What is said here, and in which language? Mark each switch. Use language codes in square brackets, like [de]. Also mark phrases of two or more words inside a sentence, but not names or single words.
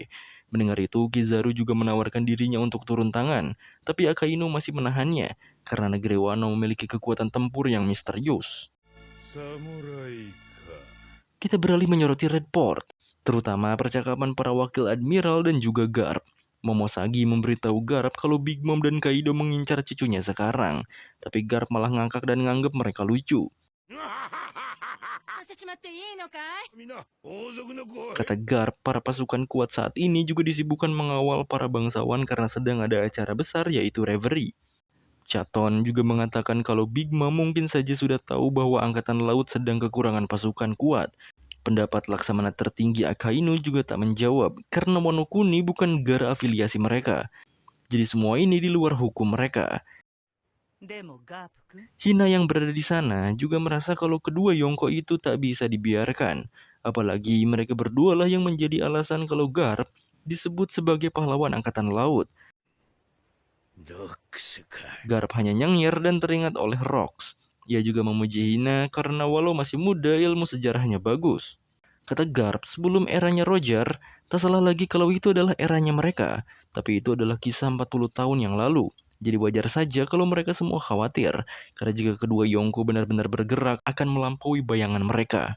[id] Mendengar itu, Kizaru juga menawarkan dirinya untuk turun tangan, tapi Akainu masih menahannya karena negeri Wano memiliki kekuatan tempur yang misterius. [ja] 侍か。 [id] Kita beralih menyoroti Red Port, terutama percakapan para wakil Admiral dan juga Garp. Momosagi memberitahu Garp kalau Big Mom dan Kaido mengincar cucunya sekarang, tapi Garp malah ngangkak dan nganggep mereka lucu. [ja] させちまっていいのかい。みんな王族の子。 [id] Kata Garp, para pasukan kuat saat ini juga disibukkan mengawal para bangsawan karena sedang ada acara besar, yaitu Reverie. Chaton juga mengatakan kalau Big Mom mungkin saja sudah tahu bahwa angkatan laut sedang kekurangan pasukan kuat. Pendapat Laksamana tertinggi Akainu juga tak menjawab, karena Monokuni bukan negara afiliasi mereka. Jadi semua ini di luar hukum mereka. [ja] でもガープ君。 [id] Hina yang berada di sana juga merasa kalau kedua Yonko itu tak bisa dibiarkan. Apalagi mereka berdualah yang menjadi alasan kalau Garp disebut sebagai pahlawan angkatan laut. [ja] ロックスか。 [id] Garp hanya nyengir dan teringat oleh Rox. Ia juga memuji Hina karena walau masih muda, ilmu sejarahnya bagus. Kata Garp, sebelum eranya Roger, tak salah lagi kalau itu adalah eranya mereka. Tapi itu adalah kisah 40 tahun yang lalu. Jadi wajar saja kalau mereka semua khawatir, karena jika kedua Yonko benar-benar bergerak akan melampaui bayangan mereka.